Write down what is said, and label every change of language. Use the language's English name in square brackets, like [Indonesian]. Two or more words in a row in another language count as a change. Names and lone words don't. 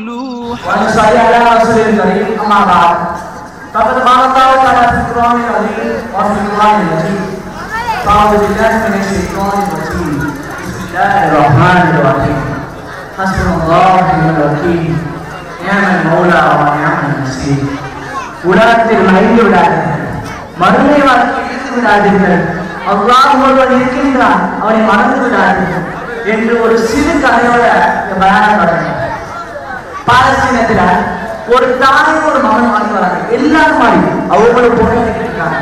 [Arabic] ونصلي على رسول الكريم أما بعد فقد قال الله تعالى في القرآن العظيم وفي القرآن المجيد أعوذ بالله من الشيطان الرجيم بسم الله الرحمن الرحيم حسبنا الله ونعم الوكيل نعم المولى ونعم النصير [Tamil] உலகத்தில் மறைந்து விடாதீர்கள், மறுமை வாழ்க்கை இழந்து விடாதீர்கள், அல்லாஹ் ஒருவன் இருக்கின்றான், அவனை மறந்து விடாதீர்கள் என்று ஒரு சிறு கதையோட பயானம் தொடங்கினார். பாலஸ்தீனத்துல ஒரு தாயும் ஒரு மகன் வாங்கி வராங்க, எல்லாரும் மாதிரி அவங்களும் பொண்ணு இருக்காங்க.